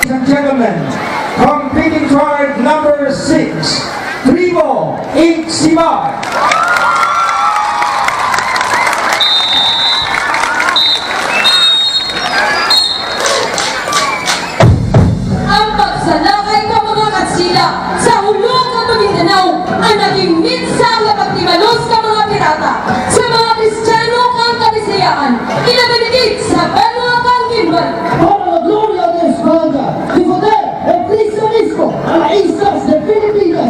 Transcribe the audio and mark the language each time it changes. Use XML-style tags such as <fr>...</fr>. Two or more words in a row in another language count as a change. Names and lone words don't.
<en>Ladies and gentlemen, competing card number 6, Tribu Igsibad.</en> <krj>Ang pagsalakay ka mga katsila sa hulog ng Maguindanao ang naging minsang na pagtimalos ka mga pirata sa mga Kristiyano kang kabisayaan inabenegit sa banwa kang Guimbal.</krj> <es>Para la gloria de España, defender el cristianismo a las islas de Filipinas.</es>